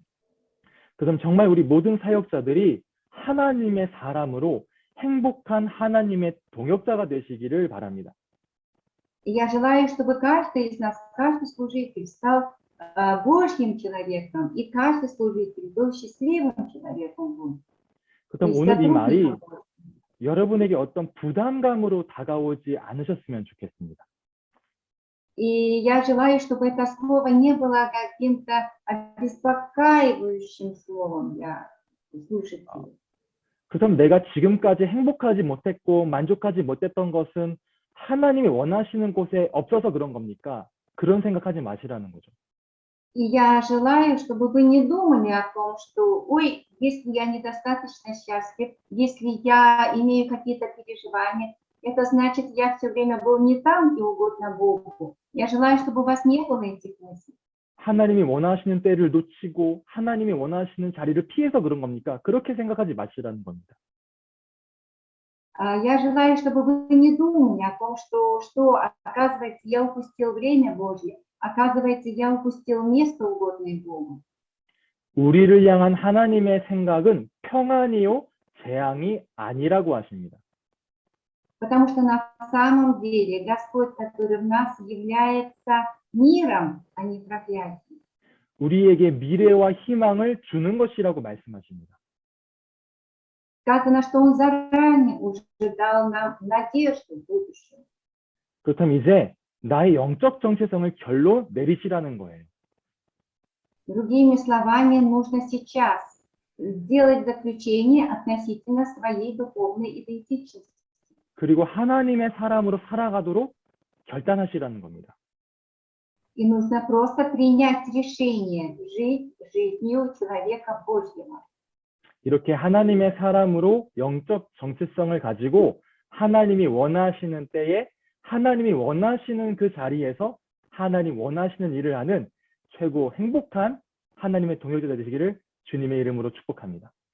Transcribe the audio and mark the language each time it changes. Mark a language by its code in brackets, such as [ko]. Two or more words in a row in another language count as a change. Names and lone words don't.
[ko] 그럼 정말 우리 모든 사역자들이 하나님의 사람으로 행복한 하나님의 동역자가 되시기를 바랍니다. [ru] И я желаю, чтобы каждый из нас, каждый служитель стал Божьим человеком, и каждый служитель был счастливым человеком. [ko] 그럼 오늘 이 말이 여러분에게 어떤 부담감으로 다가오지 않으셨으면 좋겠습니다. [ru] И я желаю, чтобы это слово не было каким-то обеспокаивающим словом для слушателей. [ko] 그럼 내가 지금까지 행복하지 못했고 만족하지 못했던 것은 하나님이 원하시는 곳에 없어서 그런 겁니까? 그런 생각하지 마시라는 거죠. [ru] И я желаю, чтобы вы не думали о том, что, ой, если я недостаточно счастлив, если я имею какие-то переживания, это значит, я все время был не там, где угодно Богу. Я желаю, чтобы у вас не было этих мыслей. [ko] 하나님이 원하시는 때를 놓치고 하나님이 원하시는 자리를 피해서 그런 겁니까? 그렇게 생각하지 마시라는 겁니다. [ru] Я желаю, чтобы вы не думали о том, что оказывается, я упустил время Божье, оказывается, я упустил место угодное Богу. [ko] 우리를 향한 하나님의 생각은 평안이요 재앙이 아니라고 하십니다. [ru] Потому что на самом деле Господь, который в нас является миром, а не проклятием. [ko] 우리에게 미래와 희망을 주는 것이라고 말씀하십니다. [ru] Сказано, что Он заранее уже дал нам надежду в будущем. [ko] 그렇다면 이제 나의 영적 정체성을 결로 내리시라는 거예요. [ru] Другими словами, нужно сейчас сделать заключение относительно своей духовной идентичности. [ko] 그리고 하나님의 사람으로 살아가도록 결단하시라는 겁니다. [ru] И нужно просто принять решение жить жизнью человека Божьего. [ko] 이렇게 하나님의 사람으로 영적 정체성을 가지고 하나님이 원하시는 때에 하나님이 원하시는 그 자리에서 하나님 원하시는 일을 하는 최고 행복한 하나님의 동역자 되시기를 주님의 이름으로 축복합니다.